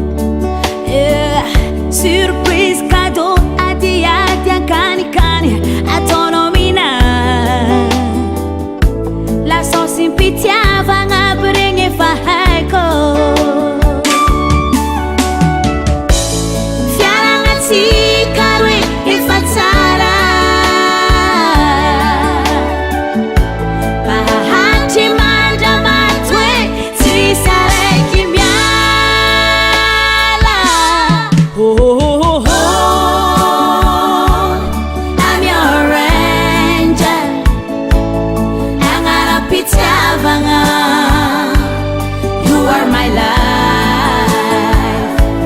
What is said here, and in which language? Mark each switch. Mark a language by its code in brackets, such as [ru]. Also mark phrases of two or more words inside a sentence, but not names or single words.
[fr] surprise cadeau [mg] adiady akanikany ataonao mina [fr] la sauce [mg] pitiavagna bregny efa haiko fiaragnatsika roe efa tsara [en] I'm your angel agnarapitiavagna you are my life